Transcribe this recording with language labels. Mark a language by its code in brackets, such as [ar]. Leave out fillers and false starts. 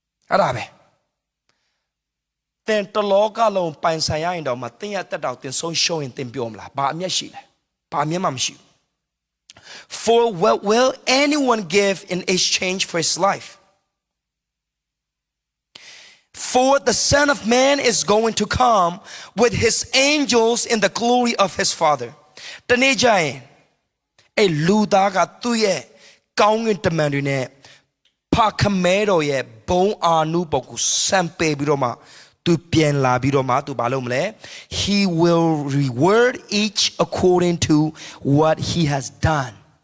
[my] အဲ့ဒါပဲတင်တလောကလုံးပိုင်ဆိုင်ရရင်တော့မှတင်းရဲ့တက်တော်တင်ဆုံးရှုံးရင်တင်ပြောမလားဘာအမျက်ရှိလဲဘာအမျက်မှမရှိဘူး [en] For what will anyone give in exchange for his life? For the Son of Man is going to come with his angels in the glory of his Father. [my] တနေ့ကျရင်အဲ့လူသားကသူ့ရဲ့ကောင်းကင်တမန်တွေနဲ့ဖခင်မဲတော်ရဲ့ဘုံအာနုဘော်ကိုစံပေပြီးတော့မှသူပြန်လာပြီးတော့မှသူဘာလုပ်မလဲ [en] He will reward each according to what he has done.